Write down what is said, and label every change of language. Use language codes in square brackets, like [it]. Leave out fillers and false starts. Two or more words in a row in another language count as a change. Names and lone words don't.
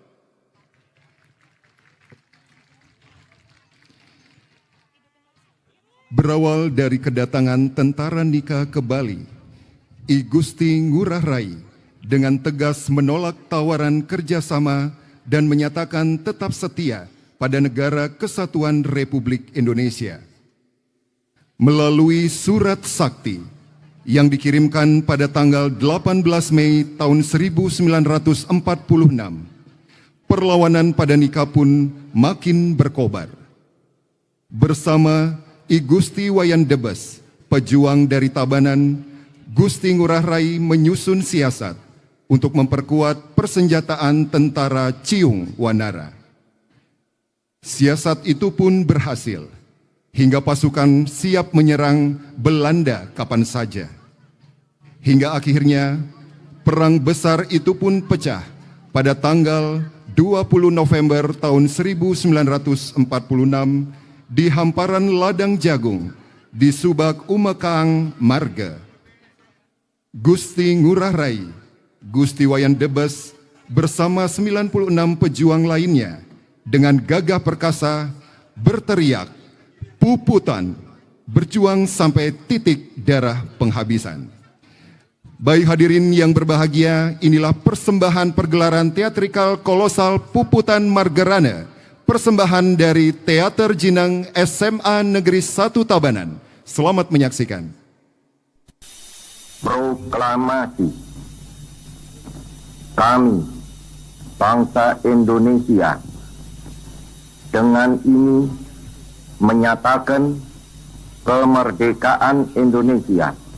[id] Berawal dari kedatangan tentara Nika ke Bali, I Gusti Ngurah Rai dengan tegas menolak tawaran kerjasama dan menyatakan tetap setia pada Negara Kesatuan Republik Indonesia. Melalui surat sakti yang dikirimkan pada tanggal 18 Mei tahun 1946, perlawanan pada Nika pun makin berkobar. Bersama I Gusti Wayan Debes, pejuang dari Tabanan, Gusti Ngurah Rai menyusun siasat untuk memperkuat persenjataan tentara Ciung Wanara. Siasat itu pun berhasil, hingga pasukan siap menyerang Belanda kapan saja. Hingga akhirnya, perang besar itu pun pecah pada tanggal 20 November tahun 1946 di hamparan ladang jagung di Subak Umekang Marga. Gusti Ngurah Rai, Gusti Wayan Debes bersama 96 pejuang lainnya dengan gagah perkasa berteriak, "Puputan!" berjuang sampai titik darah penghabisan. Baik hadirin yang berbahagia, inilah persembahan pergelaran teatrikal kolosal Puputan Margerane, persembahan dari Teater Jinang SMA Negeri 1 Tabanan. Selamat menyaksikan. Proklamasi. Kami, bangsa Indonesia, dengan ini menyatakan kemerdekaan Indonesia.